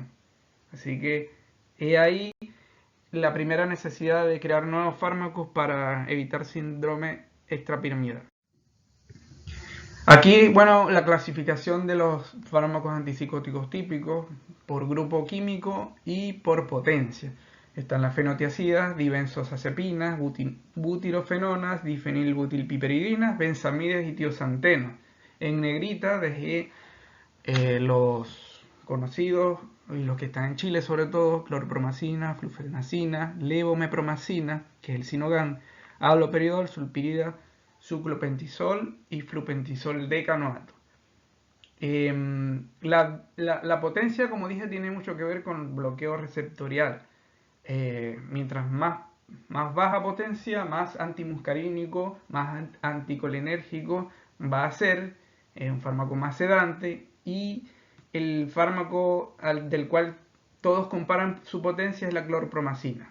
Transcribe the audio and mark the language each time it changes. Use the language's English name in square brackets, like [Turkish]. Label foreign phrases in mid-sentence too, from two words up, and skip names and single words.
[Spanish] Así que he ahí la primera necesidad de crear nuevos fármacos para evitar síndrome extrapiramidal. Aquí, bueno, la clasificación de los fármacos antipsicóticos típicos por grupo químico y por potencia. Están las fenotiacidas, dibenzosazepina, butirofenonas, difenilbutilpiperidinas, benzamides y tiosantenas. En negrita dejé los conocidos y los que están en Chile sobre todo, clorpromacina, flufenacina, levomepromacina, que es el Sinogan, haloperidol, sulpirida, suclopentisol y flupentisol decanoato. La potencia, como dije, tiene mucho que ver con el bloqueo receptorial. Mientras más baja potencia, más antimuscarínico, más anticolinérgico va a ser, un fármaco más sedante, y el fármaco del cual todos comparan su potencia es la clorpromacina.